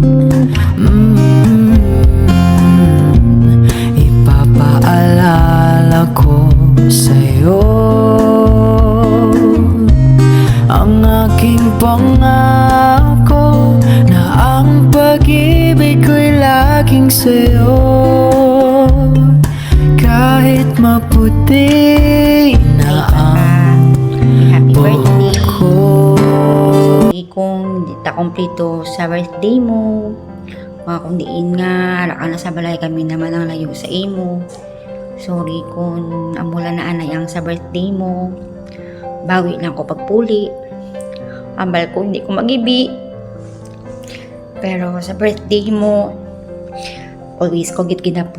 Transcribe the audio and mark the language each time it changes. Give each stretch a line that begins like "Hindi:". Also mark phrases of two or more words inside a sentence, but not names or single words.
Filipino: Ipapaalala ko sa'yo ang aking pangako na ang pag-ibig ko'y laging sa'yo. Kahit maputi na ang
English: Happy
Filipino: buhok
English: birthday.
Filipino: ko.
Hiligaynon: Kung di ta kompleto sa birthday mo, mga kung diin nga, raka na sa balay kami naman ang layo sa imo. Sorry kung amula na anay ang sa birthday mo. Bawi lang ko pagpuli. Ambal ko hindi ko magibi. Pero sa birthday mo, always ko git ginapray.